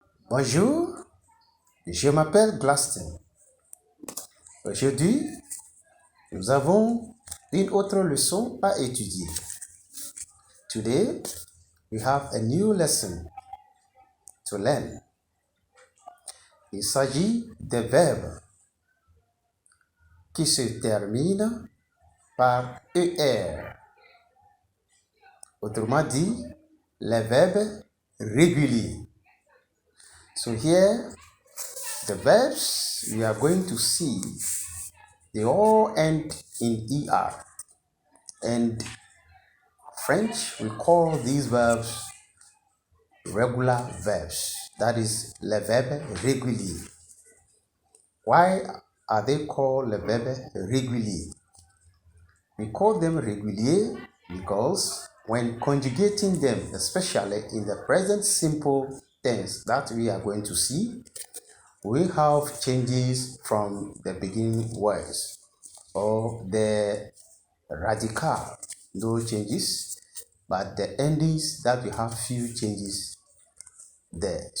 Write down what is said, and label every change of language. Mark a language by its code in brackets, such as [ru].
[fr] Bonjour, je m'appelle Glaston. Aujourd'hui, nous avons une autre leçon à étudier. [en] Today, we have a new lesson to learn. [fr] Il s'agit des verbes qui se terminent par ER. Autrement dit, les verbes réguliers. [en] So here, the verbs we are going to see, they all end in ER. And French, we call these verbs regular verbs. That is, [fr] les verbes réguliers. [en] Why are they called [fr] les verbes réguliers? [en] We call them réguliers because when conjugating them, especially in the present simple tense that we are going to see, we have changes from the beginning words or the radical, no changes, but the endings that we have few changes there.